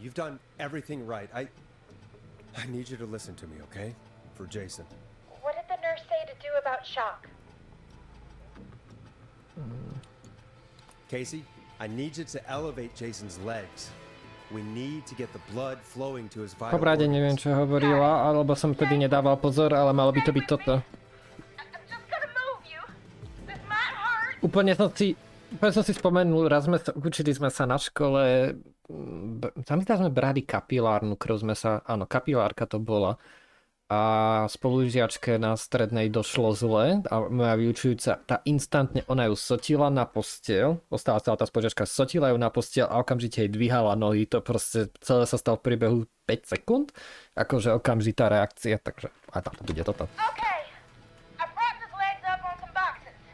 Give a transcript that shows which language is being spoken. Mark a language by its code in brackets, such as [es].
[en] You've done everything right. I need you to listen to me, okay? For Jason. What did the nurse say to do about shock? Casey, I need you to elevate Jason's legs. We need to get the blood flowing to his vital [sk] Po brade neviem, čo hovorila, alebo som vtedy nedával pozor, ale malo by to byť toto. [en] I'm just gonna move you. This might hurt. [sk] Úplne som si spomenul, raz učili sme sa na škole, sme brali kapilárnu krv, áno, kapilárka to bola. A spolužiačke na strednej došlo zle a moja vyučujúca, tá instantne, ona ju sotila na posteľ, ostala celá tá spolužiačka, sotila ju na posteľ a okamžite jej dvíhala nohy, to proste celé sa stalo v priebehu 5 sekúnd, akože okamžitá reakcia, takže a tam to bude toto. [en] Okay. I propped his legs up on some boxes.